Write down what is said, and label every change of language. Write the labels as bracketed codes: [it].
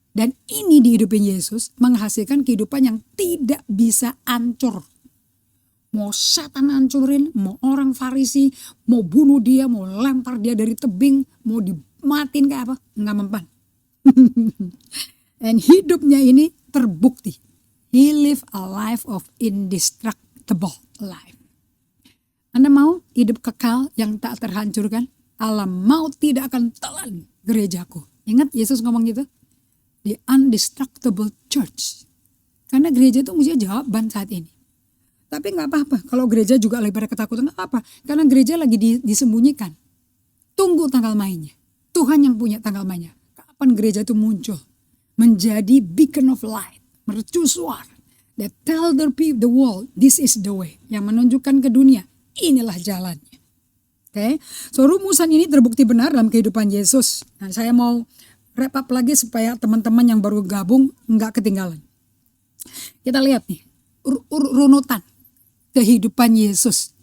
[id] Dan ini di hidupnya Yesus menghasilkan kehidupan yang tidak bisa hancur. Mau setan hancurin, mau orang Farisi, mau bunuh dia, mau lempar dia dari tebing, mau matiin kayak apa? Nggak mempan. Dan hidupnya ini terbukti. [en] He live a life of indestructible life. [id] Anda mau hidup kekal yang tak terhancurkan? Alam maut tidak akan telan gerejaku. Ingat Yesus ngomong gitu? [en] The undestructible church. [id] Karena gereja itu mesti jawaban saat ini. Tapi gak apa-apa. Kalau gereja juga lagi pada ketakutan, gak apa-apa. Karena gereja lagi disembunyikan. Tunggu tanggal mainnya. Tuhan yang punya tanggal mainnya. Kapan gereja itu muncul? Menjadi [en] beacon of light. [id] Mercusuar. [en] That tell the world, this is the way. [id] Yang menunjukkan ke dunia, inilah jalannya. Oke, so rumusan ini terbukti benar dalam kehidupan Yesus. Nah, saya mau wrap up lagi supaya teman-teman yang baru gabung nggak ketinggalan. Kita lihat nih, runutan kehidupan Yesus.